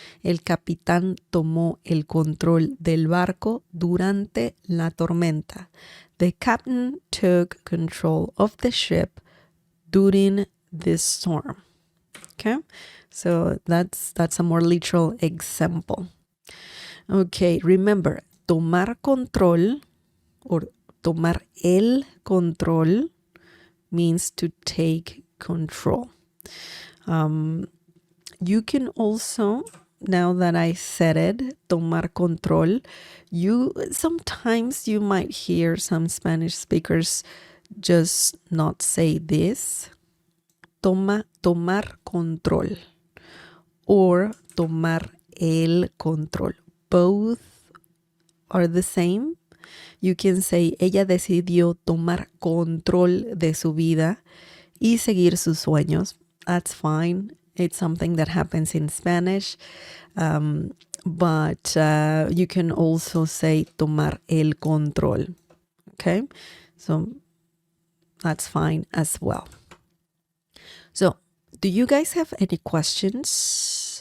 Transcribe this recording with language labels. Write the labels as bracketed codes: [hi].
[es] El capitán tomó el control del barco durante la tormenta. [en] The captain took control of the ship during this storm. Okay? So, that's a more literal example. Okay, remember, tomar control or tomar el control means to take control. You can also, now that I said it, tomar control, sometimes you might hear some Spanish speakers just not say this. [es] Tomar control or tomar el control. [en] Both are the same. You can say, [es] ella decidió tomar control de su vida y seguir sus sueños. [en] That's fine. It's something that happens in Spanish. But you can also say tomar el control. Okay, so that's fine as well. So do you guys have any questions?